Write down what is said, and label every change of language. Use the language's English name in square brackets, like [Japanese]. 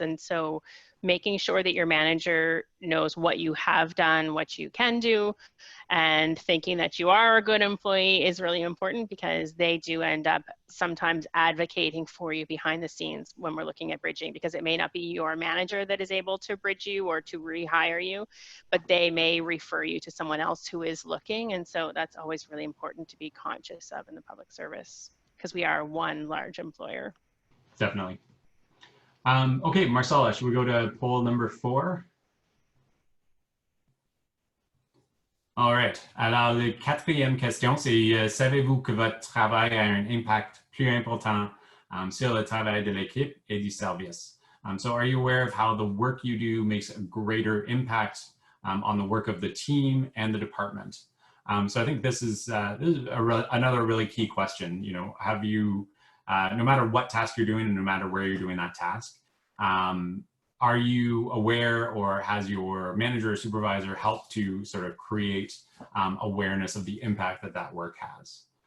[English] And so making sure that your manager knows what you have done, what you can do, and thinking that you are a good employee is really important, because they do end up sometimes advocating for you behind the scenes when we're looking at bridging, because it may not be your manager that is able to bridge you or to rehire you, but they may refer you to someone else who is looking. And so that's always really important to be conscious of in the public service, because we are one large employer. Definitely. Okay, Marcella, should we go to poll number 4? All right. [French] Alors, la 4e question, c'est savez-vous que votre travail a un impact plus important sur le travail de l'équipe et du service? [English] So are you aware of how the work you do makes a greater impact on the work of the team and the department? So I think this is another really key question. Have you, no matter what task you're doing and no matter where you're doing that task, are you aware, or has your manager or supervisor helped to sort of create awareness of the impact that work has?